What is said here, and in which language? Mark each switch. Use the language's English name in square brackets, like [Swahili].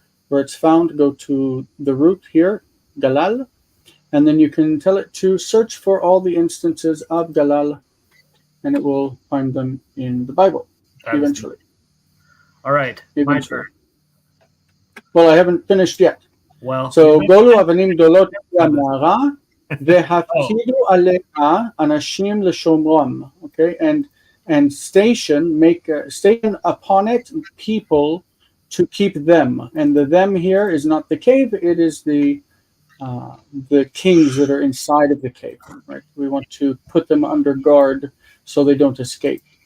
[English] where it's found, go to the root here, galal, and then you can tell it to search for all the instances of galal, and it will find them in the Bible eventually. All right, my turn. Well, I haven't finished yet. Well, [Hebrew] so גולו אבנים גדולות למערה והפקידו עליה אנשים לשומרם. [English] Okay, and station upon it people to keep them. And the them here is not the cave; it is the kings that are inside of the cave. Right? We want to put them under guard so they don't escape.